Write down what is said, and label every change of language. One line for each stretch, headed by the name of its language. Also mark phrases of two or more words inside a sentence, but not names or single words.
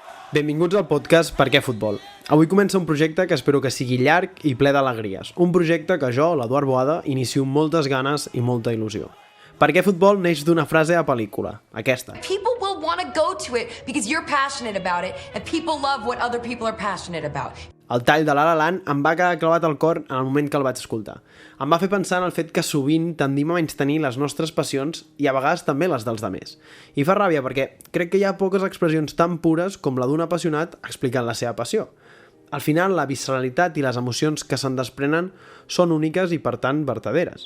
Catalan: Benvinguts al podcast Per què Futbol? Avui comença un projecte que espero que sigui llarg i ple d'alegries. Un projecte que jo, l'Eduard Boada, inicio amb moltes ganes i molta il·lusió. Per què Futbol neix d'una frase a pel·lícula, aquesta.
English: People will want to go to it because you're passionate about it and people love what other people are passionate about.
Catalan: El tall de La La Land em va quedar clavat al cor en el moment que el vaig escoltar. Em va fer pensar en el fet que sovint tendim a menystenir les nostres passions i a vegades també les dels demés. I fa ràbia perquè crec que hi ha poques expressions tan pures com la d'un apassionat explicant la seva passió. Al final, la visceralitat i les emocions que se'n desprenen són úniques i, per tant, vertaderes.